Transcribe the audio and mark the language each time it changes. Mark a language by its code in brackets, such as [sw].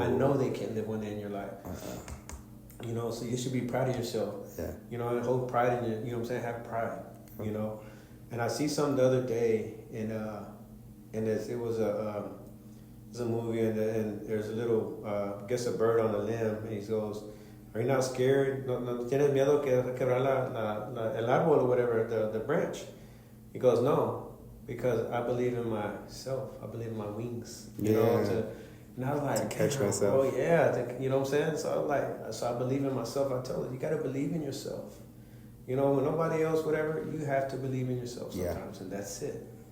[en] I know they can't live one day in your life. You know, so you should be proud of yourself. Yeah. You know, and hold pride in your, you know what I'm saying? Have pride, you know. And I see something the other day, and it was a movie, and there's a little, I guess a bird on a limb, and he goes, are you not scared? [es] No tienes miedo que quebrar el árbol [en] or whatever, the branch? He goes, no, because I believe in myself. I believe in my wings. You know, and I was like, to catch myself. Oh yeah, you know what I'm saying? So I believe in myself. I tell her, you got to believe in yourself. You know, when nobody else, whatever, you have to believe in yourself sometimes, and that's it.